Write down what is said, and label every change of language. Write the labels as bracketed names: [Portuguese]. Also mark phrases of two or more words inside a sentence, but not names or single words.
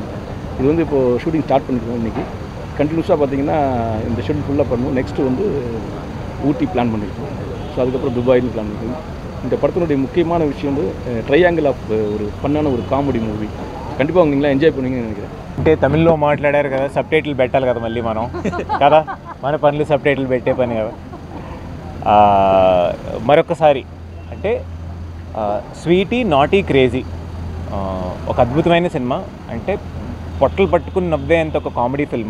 [Tamil] இது இப்போது [English] shooting start [Tamil] பண்ணியிருக்கோம். இன்றைக்கி கண்டினியூஸாக பார்த்திங்கன்னா இந்த ஷெட்யூல் ஃபுல்லாக பண்ணுவோம். நெக்ஸ்ட்டு ஊட்டி பிளான் பண்ணியிருக்கோம். ஸோ அதுக்கப்புறம் துபாய்னு பிளான் பண்ணியிருக்கோம். இந்த படத்தினுடைய முக்கியமான விஷயம் வந்து [English] triangle of [Tamil] ஒரு ஃபன்னான ஒரு [English] comedy movie. [Tamil] கண்டிப்பாக நீங்களாம் ఎంజాయ్ பண்ணுவீங்கன்னு நினைக்கிறேன். [Telugu] అంటే తమిళ్లో మాట్లాడారు కదా, సబ్ టైటిల్ పెట్టాలి కదా మళ్ళీ మనం కదా, మన పనులు సబ్ టైటిల్ పెట్టే పని కదా. మరొకసారి అంటే స్వీటీ నాటీ క్రేజీ ఒక అద్భుతమైన సినిమా. అంటే పొట్టలు పట్టుకుని నవ్వేంత ఒక [English] comedy film.